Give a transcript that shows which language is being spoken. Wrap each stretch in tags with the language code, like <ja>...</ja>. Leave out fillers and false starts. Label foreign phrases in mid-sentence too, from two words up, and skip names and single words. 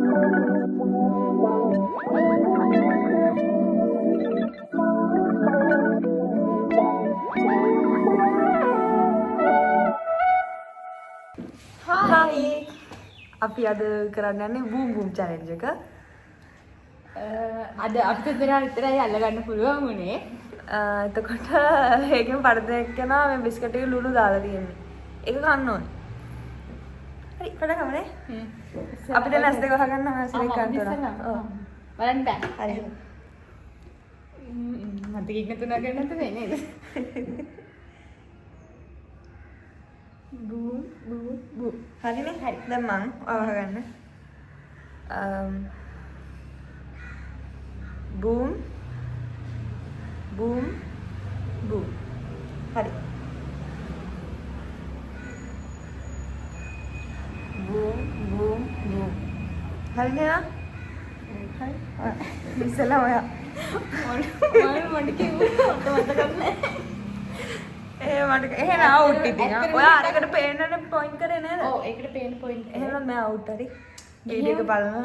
<si>Hi. අපි අද කරන්න යන්නේ</si> <en>boom boom challenge</en> <si>එක. අද අපිට දෙනා විතරයි අල්ලගන්න පුළුවන් උනේ. එතකොට ඒකෙන් පරදයක් යනවා මේ බිස්කට් එකේ ලුණු දාලා තියෙන්නේ. ඒක කන්න ඕනේ. හරි පටන් ගමු නේ. අපිට නැස් දෙක වහගන්න අවශ්‍ය එක ගන්න ඕන. ඔව්. බලන්න බෑ. හරි. මට කික් නතුන ගන්නත් වෙන්නේ නේද?</si> <en>boom boom boom.</en> <si>හරිනේ. හරි. දැන් මං වහගන්න.</si> <en>boom boom boom. හරි. boom boom boom.</en> <si>හරි නේද? හරි. ඉස්සෙල්ලා ඔයා මට කිව්වොත් මතක නැහැ. මට එහෙනම් අවුට් ඉතින්. ඔයා අරකට පේන්නනේ පොයින්ට් කරේ නේද? ඔව් ඒකට පේන පොයින්ට්. එහෙනම් මම අවුට් හරි. වීඩියෝ එක බලනවා.</si>